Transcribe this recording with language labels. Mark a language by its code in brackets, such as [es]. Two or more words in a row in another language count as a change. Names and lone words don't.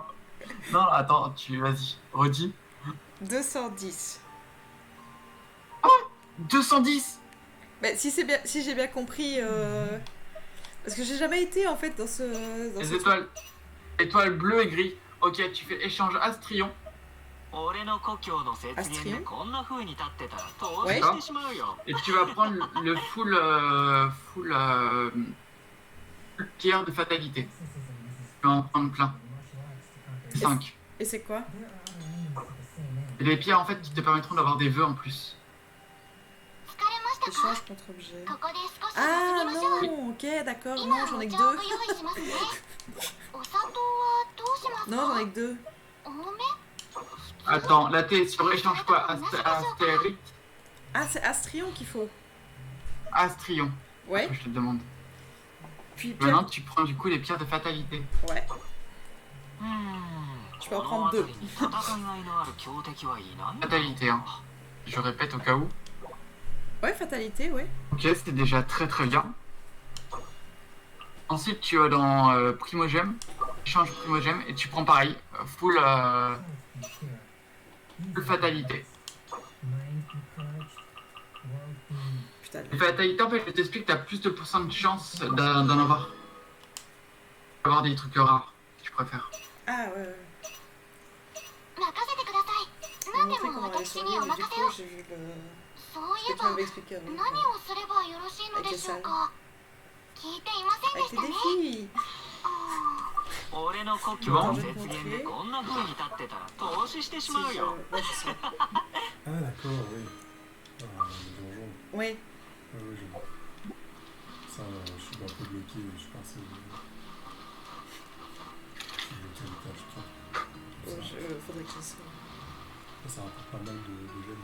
[fr] Non, attends, vas-y, redis. 210. 210. Mais si j'ai bien compris... Parce que j'ai jamais été en fait dans ce... Les étoiles. Étoiles bleues et gris. Ok, tu fais échange Astrion. [ja] 俺の故郷の雪原でこんな風に立ってたら投資してしまうよ。 [fr] Et tu vas prendre le full pierre de fatalité. Tu vas en prendre plein. 5. Et c'est quoi? Et les pierres en fait qui te permettront d'avoir des vœux en plus. [ja] 疲れましたか？ [fr] Échange contre objet. [ja] ここで少し休 Ah みましょう。 [fr] non, ok, d'accord, [ja] 今 [fr] non, j'en [ja] お [fr] ai que [ja] 茶を [fr] deux. [ja] ご用意しますね。お砂糖はどうしますか？ [fr] Non, j'en ai que deux. [ja] 多め？ [fr] Attends, là t'es sur échange quoi? Astérix? Ah, c'est Astrion qu'il faut. Astrion. Ouais. Je te demande. Puis Maintenant tu prends du coup les pierres de fatalité. Ouais. うーん Je peux en prendre deux. [ja] 戦いがいのある強敵はいないのか [fr] Fatalité, hein. Je répète au cas où. Ouais, fatalité, ouais. Ok, c'est déjà très bien. Ensuite, tu vas dans Primogème, échange Primogème, et tu prends pareil, full fatalité. Putain, Les fatalités, en fait, je t'explique, t'as plus de pourcent de chance d'en avoir. Avoir des trucs rares, si tu préfères. Ah, ouais, ouais. [ja] 任せてください。 [fr] On [ja] 何 [fr] m'a [ja] で [fr] montré [ja] も [fr] comment aller [ja] 私 [fr] sur [ja] に [fr] l'île, [ja] お [fr] et du [ja] 任せ [fr] coup, [ja] を。 [fr] j'ai vu le... [ja] そうい [fr] ce [ja] え [fr] que tu [ja] ば [fr] m'avais expliqué avant. [ja] 何をすればよろしいのでしょうか？聞いていませんで [fr] Avec [ja] し [fr] tes [ja] たね。 [fr] défis. [ja] 俺の故郷の雪原でこんな風に立ってたら投資してし [fr] Si [ja] まう [fr] je... [ja] よ。 [fr] Ouais, je sais. Ah, d'accord, oui. Le donjon. Oui. Ah, oui, je vois. Ça, je suis un peu bloqué, je pense. Je suis bloqué à l'étage 3. Faudrait que je ça. Ça rapporte pas mal de gemmes.